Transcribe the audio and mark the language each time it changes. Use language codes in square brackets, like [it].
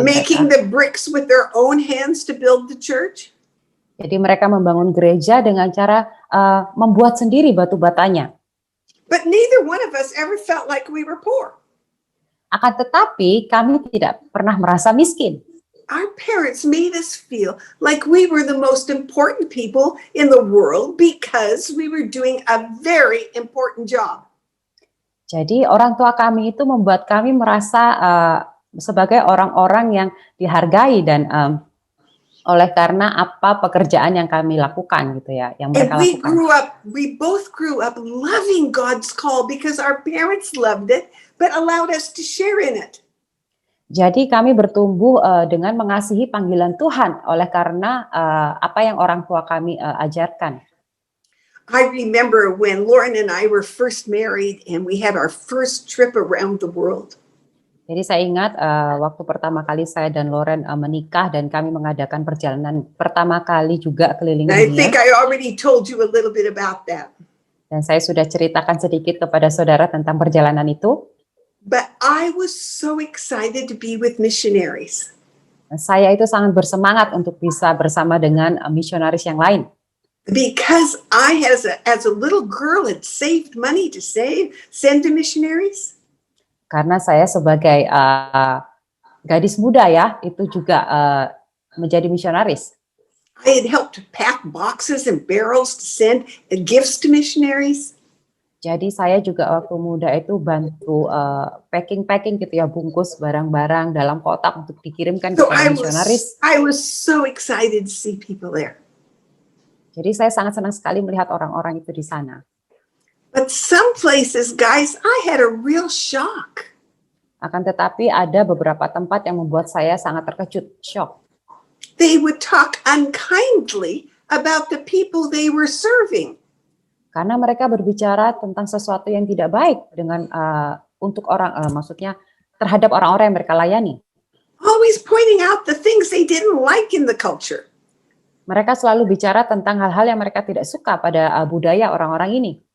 [en] Making [id] mereka. [en] the bricks with their own hands to build the church. [id] Jadi mereka membangun gereja dengan cara membuat sendiri batu batanya. [en] But neither one of us ever felt like we were poor. [id] Akan tetapi kami tidak pernah merasa miskin. [en] Our parents made us feel like we were the most important people in the world because we were doing a very important job. [id] Jadi orang tua kami itu membuat kami merasa sebagai orang-orang yang dihargai dan oleh karena apa pekerjaan yang kami lakukan gitu ya, yang [en] And [id] mereka lakukan. [en] we both grew up loving God's call because our parents loved it, but allowed us to share in it. [id] Jadi kami bertumbuh dengan mengasihi panggilan Tuhan oleh karena apa yang orang tua kami ajarkan. [en] I remember when Lauren and I were first married and we had our first trip around the world. [id] Jadi saya ingat waktu pertama kali saya dan Lauren menikah dan kami mengadakan perjalanan pertama kali juga keliling [en] And I [id] dunia. [en] think I already told you a little bit about that. [id] Dan saya sudah ceritakan sedikit kepada saudara tentang perjalanan itu. [en] But I was so excited to be with missionaries. [id] Saya itu sangat bersemangat untuk bisa bersama dengan misionaris yang lain. [en] Because I, as a little girl, had saved money to send to missionaries. [id] Karena saya sebagai gadis muda ya, itu juga menjadi misionaris. [en] I had helped to pack boxes and barrels to send gifts to missionaries. [id] Jadi saya juga waktu muda itu bantu packing gitu ya, bungkus barang-barang dalam kotak untuk dikirimkan [en] So [id] kepada misionaris. [en] I was so excited to see people there. [id] Jadi saya sangat senang sekali melihat orang-orang itu di sana. [en] But some places, guys, I had a real shock. [id] Akan tetapi ada beberapa tempat yang membuat saya sangat terkejut, shock. [en] They would talk unkindly about the people they were serving. [id] Karena mereka berbicara tentang sesuatu yang tidak baik dengan untuk orang, maksudnya terhadap orang-orang yang mereka layani. [en] always pointing out the things they didn't like in the culture. [id] Mereka selalu bicara tentang hal-hal yang mereka tidak suka pada budaya orang-orang ini.